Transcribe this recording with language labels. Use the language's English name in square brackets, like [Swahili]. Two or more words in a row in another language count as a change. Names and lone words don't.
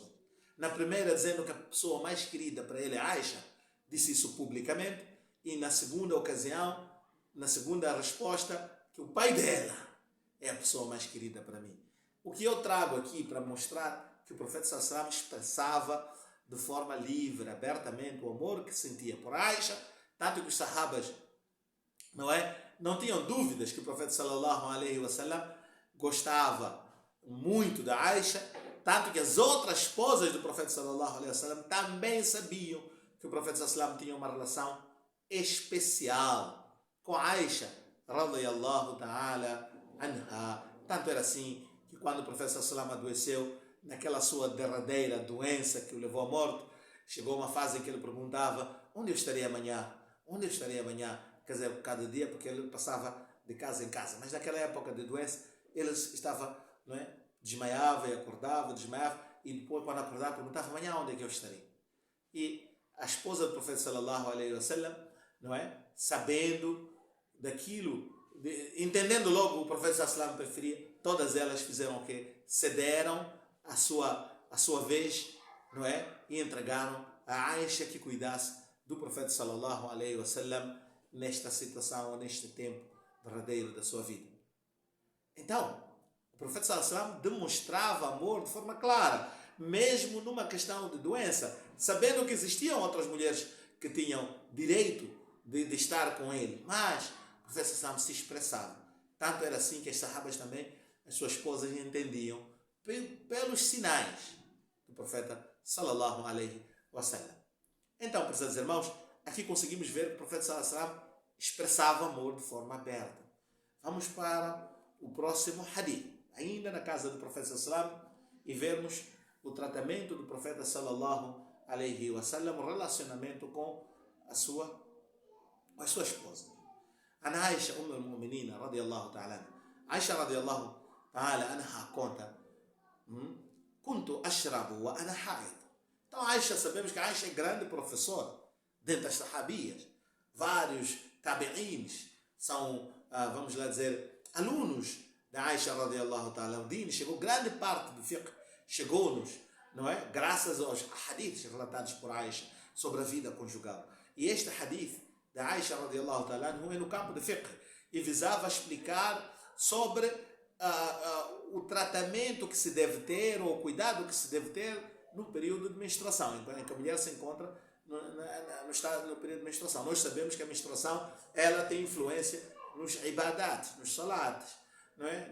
[Portuguese] Na primeira dizendo que a pessoa mais querida para ele é Aisha, disse isso publicamente, e na segunda ocasião, na segunda resposta, que o pai dela é a pessoa mais querida para mim. O que eu trago aqui para mostrar que o profeta [Arabic] صلى الله عليه وسلم [Portuguese] expressava de forma livre, abertamente, o amor que sentia por Aisha, tanto que os sahabas, não tinham dúvidas que o profeta [Arabic] صلى الله عليه وسلم [Portuguese] gostava muito da Aisha, tanto que as outras esposas do profeta [Arabic] صلى الله عليه وسلم [Portuguese] também sabiam que o profeta [Arabic] صلى الله عليه وسلم [Portuguese] tinha uma relação especial com Aisha [Arabic] رضي الله تعالى عنها. [Portuguese] Tanto era assim que quando o profeta [Arabic] صلى الله عليه وسلم [Portuguese] adoeceu, naquela sua derradeira doença que o levou à morte, chegou uma fase em que ele perguntava: onde eu estarei amanhã? Onde eu estarei amanhã? Quer dizer, cada dia, porque ele passava de casa em casa. Mas naquela época de doença, ele estava, desmaiava e acordava, desmaiava, e depois, quando acordava, perguntava: amanhã onde é que eu estarei? E a esposa do profeta [Arabic] صلى الله عليه وسلم, [Portuguese] não é? Sabendo daquilo, entendendo logo o profeta [Arabic] صلى الله عليه وسلم [Portuguese] preferia, todas elas fizeram o quê? Cederam a sua vez, não é? E entregaram a Aisha que cuidasse do profeta [Arabic] صلى الله عليه وسلم [Portuguese] nesta situação, neste tempo verdadeiro da sua vida. Então, o profeta [Arabic] صلى الله عليه وسلم [Portuguese] demonstrava amor de forma clara, mesmo numa questão de doença, sabendo que existiam outras mulheres que tinham direito de estar com ele, mas o profeta [Arabic] صلى الله عليه وسلم [Portuguese] se expressava. Tanto era assim que as sahabas também, as suas esposas entendiam pelos sinais do profeta [Arabic] صلى الله عليه وسلم. [Portuguese] Então, prezados irmãos, aqui conseguimos ver que o profeta [Arabic] صلى الله عليه وسلم [Portuguese] expressava amor de forma aberta. Vamos para o próximo hadith, ainda na casa do profeta [Arabic] صلى الله عليه وسلم, [Portuguese] e vermos o tratamento do profeta [Arabic] صلى الله عليه وسلم, [Portuguese] o relacionamento com a sua esposa. [Arabic] عن عائشة المؤمنين رضي الله تعالى. عائشة رضي الله تعالى عنها conta, كنت أشرب وأنا حائض. [Portuguese] Então, Aisha, sabemos que Aisha é grande professora dentro das sahabias. Vários tabi'ins são, vamos lá dizer, alunos da Aisha, [Arabic] رضي الله تعالى. [Portuguese] O din chegou, grande parte do fiqh chegou-nos, não é? Graças aos hadiths relatados por Aisha sobre a vida conjugal. E este hadith da Aisha, [Arabic] رضي الله تعالى, [Portuguese] é no campo de fiqh e visava explicar sobre o tratamento que se deve ter ou o cuidado que se deve ter no período de menstruação, em que a mulher se encontra no período de menstruação. Nós sabemos que a menstruação ela tem influência nos ibadat, nos salates, não é?